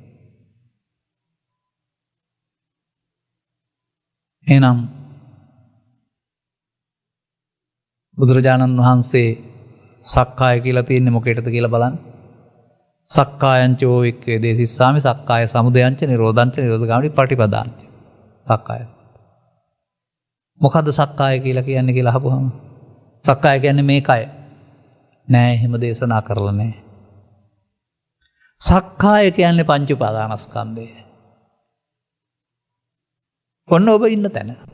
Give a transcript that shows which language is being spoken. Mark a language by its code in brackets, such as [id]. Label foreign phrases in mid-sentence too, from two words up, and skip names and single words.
[si] එනම් බුදුරජාණන් වහන්සේ සක්කාය කියලා තියෙන්නේ මොකේද කියලා බලන්න. [pi] සක්කායං චෝ වික්ඛේ දේසිස්සාමි සක්කාය සමුදයං ච නිරෝධං ච නිරෝධගාමිනී පටිපදාං ච. [si] සක්කාය. මොකද්ද සක්කාය කියලා කියන්නේ කියලා අහපුවම සක්කාය කියන්නේ මේකයි. නෑ එහෙම දේශනා කරලා නෑ. සක්කාය කියන්නේ පංච උපාදානස්කන්ධය. ඔන්න ඔබ ඉන්න තැන.